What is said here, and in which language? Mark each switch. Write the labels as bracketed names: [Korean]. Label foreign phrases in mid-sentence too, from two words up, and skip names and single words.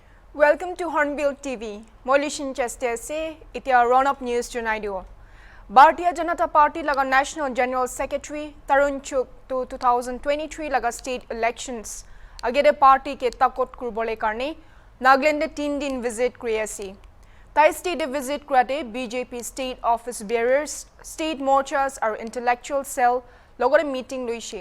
[English] Welcome to HornbillTV. [Naga Pidgin] Molishin Chester se itia [English] run-up news [Naga Pidgin] junaidio. Bharatiya Janata Party laga [English] National General Secretary [Naga Pidgin] Tarun Chuk to 2023 laga [English] state elections. [Naga Pidgin] Agede party ke takot kurbole karne Nagaland 3 din visit kriyasi. Tai [English] state visit [Naga Pidgin] krate [English] BJP state office bearers, state morchas or intellectual cell [Naga Pidgin] logore meeting loishe.